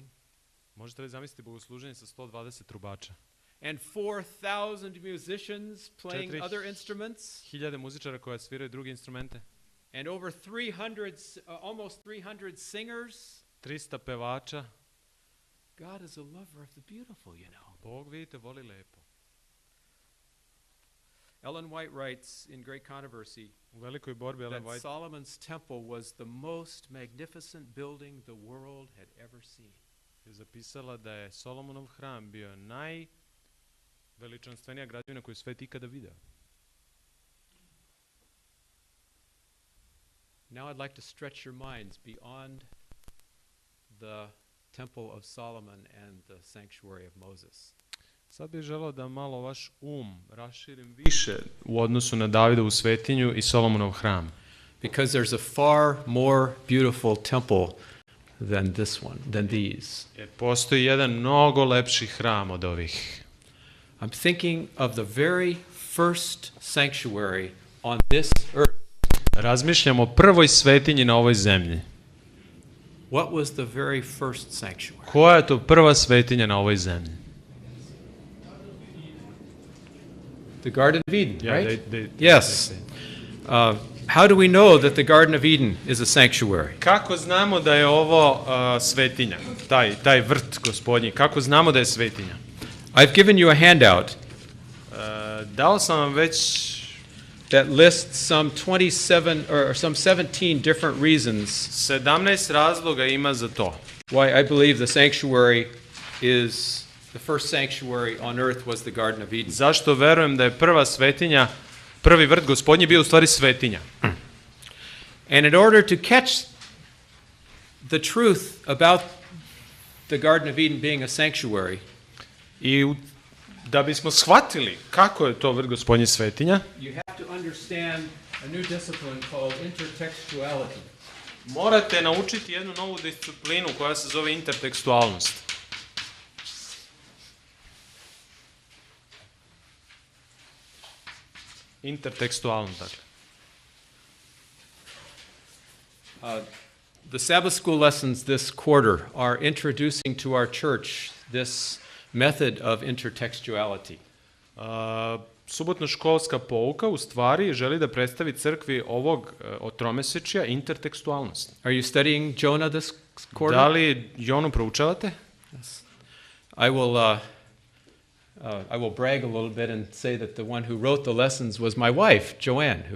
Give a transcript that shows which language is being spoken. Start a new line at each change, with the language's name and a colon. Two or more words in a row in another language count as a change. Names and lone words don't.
Serbian: Možete li zamisliti bogosluženje sa 120 trubača?
English: And 4,000 musicians playing other instruments?
Serbian: 1000 muzičara koja sviraju druge instrumente?
English: And over 300, almost 300 singers?
Serbian: 300 pevača?
English: God is a lover of the beautiful, you know.
Serbian: Bog, vidite, voli lepo.
English: Ellen White writes in Great Controversy
Serbian: U velikoj borbi Ellen
English: that White Solomon's temple was the most magnificent building the world had ever seen.
Serbian: je zapisala da je Solomonov hram bio najveličanstvenija građevina koju je svet ikada video.
English: Now I'd like to stretch your minds beyond the temple of Solomon and the sanctuary of Moses.
Serbian: Sad bih želeo da malo vaš raširim više u odnosu na Davidovu svetinju i Solomonov hram.
English: Because there's a far more beautiful temple than this one, than these.
Serbian: Jer postoji jedan mnogo lepši hram od ovih.
English: I'm thinking of the very first sanctuary on this earth.
Serbian: Razmišljamo o prvoj svetinji na ovoj zemlji.
English: What was the very first sanctuary?
Serbian: Koja je to prva svetinja na ovoj zemlji?
English: The Garden of Eden, Yeah, right? yes. How do we know that the Garden of Eden is a sanctuary?
Serbian: Kako znamo da je ovo svetinja? Taj vrt gospodnji, kako znamo da je svetinja?
English: I've given you a handout
Serbian: Dao sam vam već
English: that lists some 27 or some 17 different reasons
Serbian: 17 razloga ima za to.
English: why I believe the sanctuary is the first sanctuary on earth was the Garden of Eden.
Serbian: Zašto verujem da je prva svetinja, prvi vrt gospodnji bio u stvari svetinja?
English: And in order to catch the truth about the Garden of Eden being a sanctuary,
Serbian: I da bismo shvatili kako je to vrt gospodnji svetinja,
English: you have to understand a new discipline called intertextuality.
Serbian: morate naučiti jednu novu disciplinu koja se zove intertekstualnost. Intertekstualnost, dakle.
English: The Sabbath school lessons this quarter are introducing to our church this method of intertextuality.
Serbian: Subotno-školska pouka u stvari želi da predstavi crkvi ovog tromesečja intertekstualnost.
English: Are you studying Jonah this quarter?
Serbian: Da li Jonu proučavate?
English: Yes. I will brag a little bit and say that the one who wrote the lessons was my wife, Joanne, who